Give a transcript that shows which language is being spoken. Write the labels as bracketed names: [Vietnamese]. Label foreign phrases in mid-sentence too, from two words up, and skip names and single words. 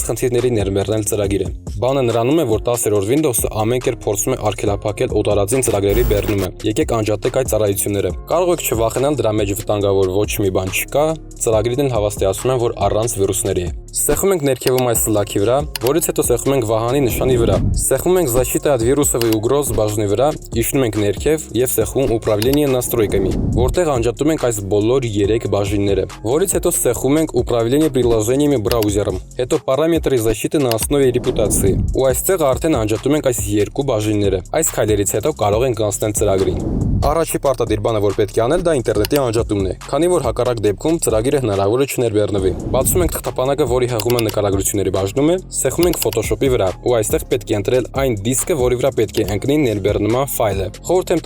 [Armenian] խնդիրների ներբեռնել ծրագիրը։ Բանը նրանում է, որ 10-րդ Windows-ը ամեն կերպ փորձում է արգելափակել օտարածին ծրագրերի բեռնումը։ Եկեք անջատենք այդ ծառայությունները։ Կարող եք չվախենալ, դրա մեջ վտանգավոր ոչ մի բան չկա, ծրագրին էլ հավաստիացնում են, որ առանց վիրուսների է։ Սեղմում ենք ներքևում այս սլաքի վրա, որից հետո սեղմում ենք վահանի նշանի վրա։ Սեղմում ենք [Russian] «Защита от вирусов и угроз» [Armenian] բաժնի վրա, իջնում ենք ներքև եւ սեղմում [Russian] «Управление настройками», [Armenian] որտեղ անջատում ենք այս բոլոր 3 բաժինները, որից հետո սեղմում ենք [Russian] «Управление приложениями браузером», [Armenian] հետո [Russian] «Параметры защиты на основе репутации», [Armenian] ու այստեղ արդեն անջատում ենք այս 2 բաժինները։ Այս քայլերից հետո կարող ենք անցնել ծրագրին։ Առաջի պարտադիր բանը, որ պետք է անել, դա ինտերնետի անջատումն է, քանի որ հակառակ դեպքում ծրագիրը հնարավոր է չներբեռնվի։ Բացում ենք թղթապանակը, որի հղումը նկարագրությունների բաժնում է, սեղմում ենք Photoshop-ի վրա, ու այստեղ պետք է ընտրել այն դիսկը, որի վրա պետք է ընկնի ներբեռնման ֆայլը։ Խորհուրդ եմ